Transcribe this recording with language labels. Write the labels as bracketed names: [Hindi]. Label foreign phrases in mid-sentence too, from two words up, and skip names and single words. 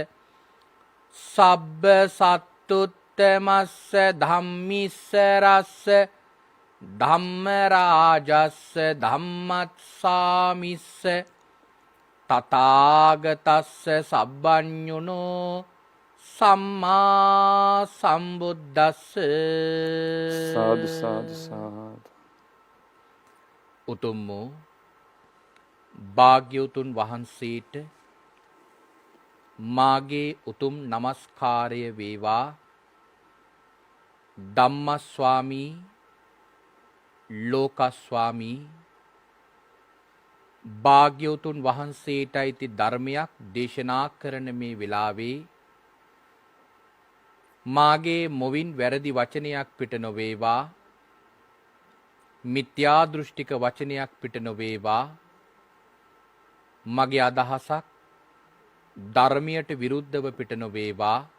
[Pali] සබ්බ සත්තුත්තමස්ස ධම්මිස්සරස්ස ධම්මරාජස්ස ධම්මත්සාමිස්ස තථාගතස්ස සබ්බඤුනෝ සම්මා සම්බුද්දස්ස සාදු සාදු සාදු [Sinhala] උතුම් වූ භාග්‍යවතුන් වහන්සේට මාගේ උතුම් නමස්කාරය වේවා. ධම්මස්වාමී ලෝකස්වාමී භාග්‍යවතුන් වහන්සේට අයිති ධර්මයක් දේශනා කරන මේ වෙලාවේ මාගේ මොවින් වැරදි වචනයක් පිට නොවේවා, මිත්‍යා දෘෂ්ටික වචනයක් පිට නොවේවා, මගේ අදහසක් ධර්මයට විරුද්ධව පිට නොවේවා.